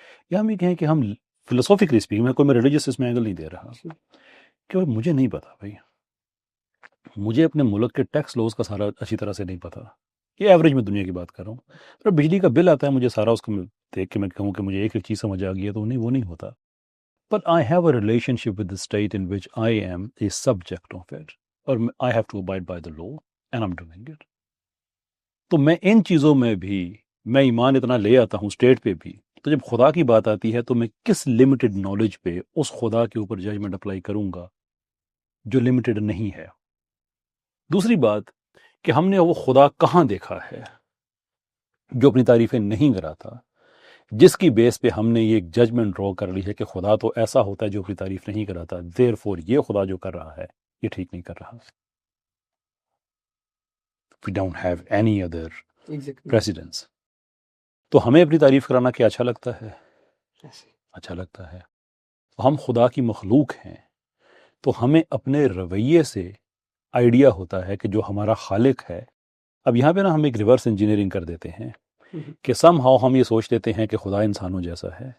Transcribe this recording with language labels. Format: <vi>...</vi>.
<ur>یا ہم یہ کہیں کہ ہم فلسافیکلی اسپیکنگ، میں کوئی ریلیجیس اس میں اینگل نہیں دے رہا کہ مجھے نہیں پتا بھائی، مجھے اپنے ملک کے ٹیکس لاز کا سارا اچھی طرح سے نہیں پتا، یہ ایوریج میں دنیا کی بات کر رہا ہوں. پر بجلی کا بل آتا ہے، مجھے سارا اس کو دیکھ کے میں کہوں کہ مجھے ایک چیز سمجھ آ گئی ہے، تو نہیں، وہ نہیں ہوتا.</ur> <en>But I have a relationship with the state in which I am a subject of it, or I have to abide by the law, and I'm doing it.</en> <ur>تو میں ان چیزوں میں بھی میں ایمان اتنا لے آتا ہوں اسٹیٹ پہ بھی، تو جب خدا کی بات آتی ہے تو میں کس لمیٹڈ نالج پہ اس خدا کے اوپر ججمنٹ اپلائی کروں گا جو لمیٹڈ نہیں ہے. دوسری بات کہ ہم نے وہ خدا کہاں دیکھا ہے جو اپنی تعریفیں نہیں کراتا، جس کی بیس پہ ہم نے یہ ایک ججمنٹ ڈرا کر لی ہے کہ خدا تو ایسا ہوتا ہے جو اپنی تعریف نہیں کراتا، دیر فور یہ خدا جو کر رہا ہے یہ ٹھیک نہیں کر رہا.</ur> <en>We don't have any other precedence.</en> <ur>تو ہمیں اپنی تعریف کرانا کیا اچھا لگتا ہے؟ اچھا لگتا ہے. ہم خدا کی مخلوق ہیں، تو ہمیں اپنے رویے سے آئیڈیا ہوتا ہے کہ جو ہمارا خالق ہے. اب یہاں پہ نا ہم ایک ریورس انجینئرنگ کر دیتے ہیں کہ سم ہاؤ ہم یہ سوچ لیتے ہیں کہ خدا انسانوں جیسا ہے.</ur>